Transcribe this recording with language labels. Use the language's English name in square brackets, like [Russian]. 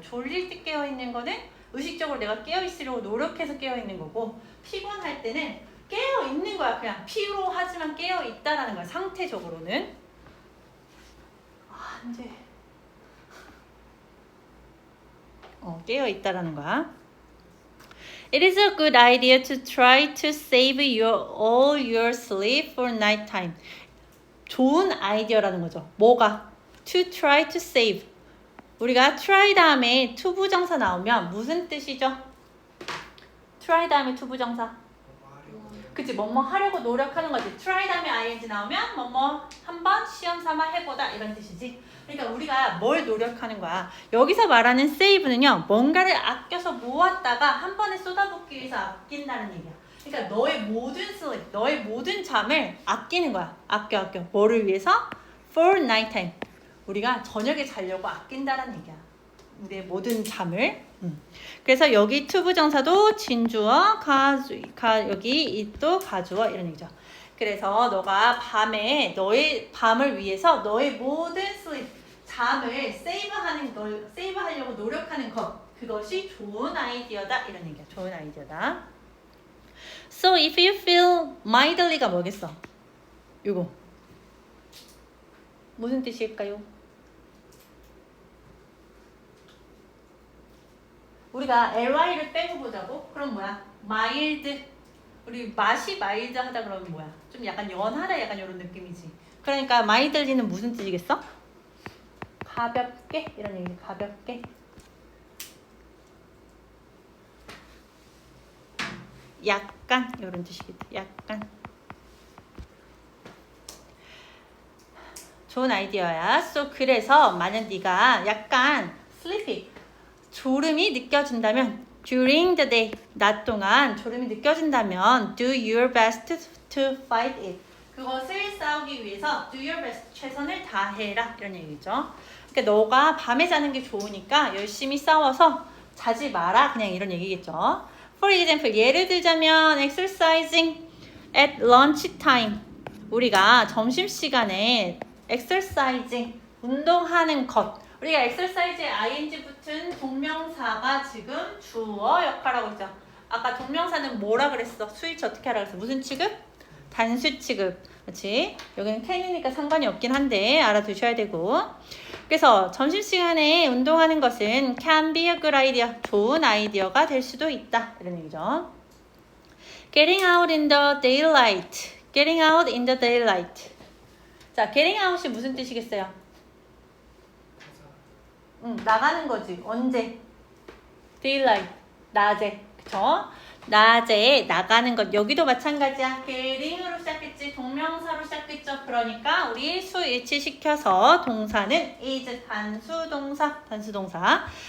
[Korean] 졸릴 때 깨어있는 거는 의식적으로 내가 깨어있으려고 노력해서 깨어있는 거고, 피곤할 때는 깨어있는 거야. 그냥 피로하지만 깨어있다라는 거야. 상태적으로는. 이제 깨어있다라는 거야. [English] It is a good idea to try to save all your sleep for night time. [Korean] 좋은 아이디어라는 거죠. 뭐가? [English] To try to save. [Korean] 우리가 try 다음에 to 부정사 나오면 무슨 뜻이죠? try 다음에 to 부정사. 그치, 뭐뭐 하려고 노력하는 거지. try 다음에 ing 나오면 뭐뭐 한번 시험 삼아 해보다 이런 뜻이지. 그러니까 우리가 뭘 노력하는 거야. 여기서 말하는 save는요, 뭔가를 아껴서 모았다가 한 번에 쏟아붓기 위해서 아낀다는 얘기야. 그러니까 너의 모든 sleep, 너의 모든 잠을 아끼는 거야. 아껴. 뭐를 위해서? [English] For night time. [Korean] 우리가 저녁에 자려고 아낀다는 얘기야. 우리의 모든 잠을. 그래서 여기 to 부정사도 진주어, 여기 이또 가주어 이런 얘기죠. 그래서 너가 밤에 너의 밤을 위해서 너의 모든 sleep, 잠을 세이브하려고 노력하는 것, 그것이 좋은 아이디어다 이런 얘기야. 좋은 아이디어다. [English] So if you feel mildly가 [Korean] 뭐겠어? 이거 무슨 뜻일까요? 우리가 ly를 빼고 보자고? 그럼 뭐야? mild. 우리 맛이 마일드 하다 그러면 뭐야? 좀 약간 연하다 약간 이런 느낌이지. 그러니까 mildly는 무슨 뜻이겠어? 가볍게 이런 얘기. 가볍게. 약간 이런 뜻이겠다. 약간. 좋은 아이디어야. So 그래서 만약 네가 약간 sleepy, 졸음이 느껴진다면 [English] during the day, [Korean] 낮 동안 졸음이 느껴진다면 [English] do your best to fight it. [Korean] 그것을 싸우기 위해서 [English] do your best, [Korean] 최선을 다해라 이런 얘기죠. 그러니까 너가 밤에 자는 게 좋으니까 열심히 싸워서 자지 마라 그냥 이런 얘기겠죠. [English] For example, [Korean] 예를 들자면 [English] exercising at lunch time. [Korean] 우리가 점심시간에 exercising, 운동하는 것. 우리가 exercise에 ing 붙은 동명사가 지금 주어 역할하고 있죠. 아까 동명사는 뭐라 그랬어? 수일치 어떻게 하라 그랬어? 무슨 취급? 단수 취급. 그렇지? 여기는 can이니까 상관이 없긴 한데 알아두셔야 되고. 그래서 점심시간에 운동하는 것은 [English] can be a good idea. [Korean] 좋은 아이디어가 될 수도 있다. 이런 얘기죠. [English] Getting out in the daylight. Getting out in the daylight. [Korean] 자, getting out이 무슨 뜻이겠어요? 나가는 거지. 언제? daylight. 낮에. 그쵸? 낮에 나가는 것. 여기도 마찬가지야. getting으로 시작했지. 동명사로 시작했죠. 그러니까 우리 수일치시켜서 동사는 is 단수동사.